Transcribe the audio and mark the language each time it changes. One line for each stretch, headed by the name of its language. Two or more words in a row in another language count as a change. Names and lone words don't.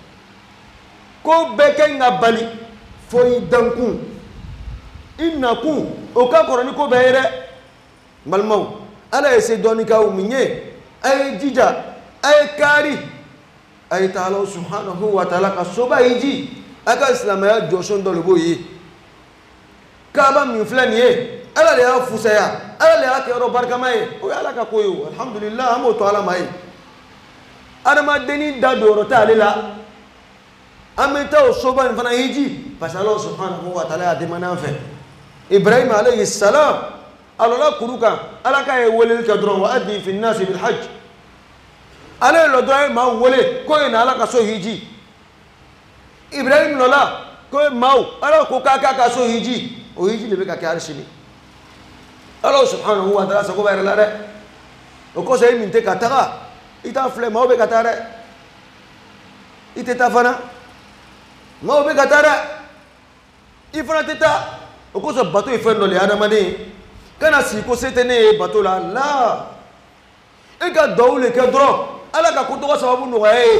Bambara: ko bɛɛ kan ka bali fo i dan kun i na kun o ka kɔrɔ ni ko bɛɛ ye dɛ n balimaw Ala ye se dɔɔni k'aw min ye a ye jija a ye kaari a ye taa Ala
Arabic: سبحانه وتعالى
Bambara: ka soba hiji a ka silamɛya jɔsen dɔ de b'o ye kaaba min filɛ nin ye Ala de y'a fusaya Ala de y'a kɛ yɔrɔ barikama ye o ye Ala ka ko ye o alhamdulillah an b'o to Ala ma ye adamadennin da don yɔrɔ t'ale la an bɛ taa o soba in fana hiji
French: parce que
Bambara: Ala
Arabic: سبحانه وتعالى
Bambara: y'a demandé an fɛ Ibrahim
Arabic: عليه السلام
Bambara: a lɔla kuru kan Ala k'a ye weleli kɛ dɔrɔn
Arabic: وأذن في الناس بالحج
Bambara: ale ye lɔ dɔrɔn ye maaw wele ko ye na Ala ka so hiji Ibrahim lɔla ko ye maaw Ala ko k'a k'a ka so hiji o hiji de bɛ ka kɛ hali sini Ala
Arabic: سبحانه وتعالى
Bambara: sago bɛ yɛrɛ la dɛ o kosɔn e min tɛ ka taga i t'a filɛ maaw bɛ ka taa dɛ i tɛ taa fana maaw bɛ ka taa dɛ i fana tɛ taa o kosɔn bato ye fɛn dɔ de ye adamaden kana sigi ko se tɛ ne ye bato la la e ka duwawu le kɛ dɔrɔn Ala ka ko tɔgɔ sababu nɔgɔya